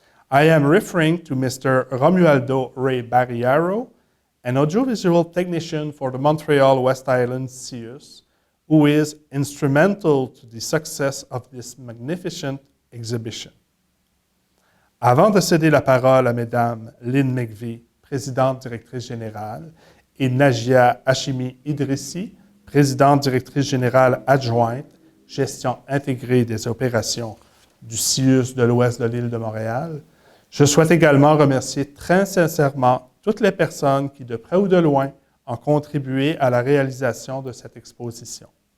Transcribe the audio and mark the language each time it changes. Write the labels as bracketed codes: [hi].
[en] I am referring to Mr. Romualdo Ray Barriaro, an audiovisual technician for the Montreal West Island CIUS, who is instrumental to the success of this magnificent exhibition. [fr] Avant de céder la parole à Mesdames Lynn McVie, présidente directrice générale, et Najia Hashimi Idrissi, présidente directrice générale adjointe, gestion intégrée des opérations du CIUS de l'Ouest de l'île de Montréal, je souhaite également remercier très sincèrement toutes les personnes qui, de près ou de loin, ont contribué à la réalisation de cette exposition.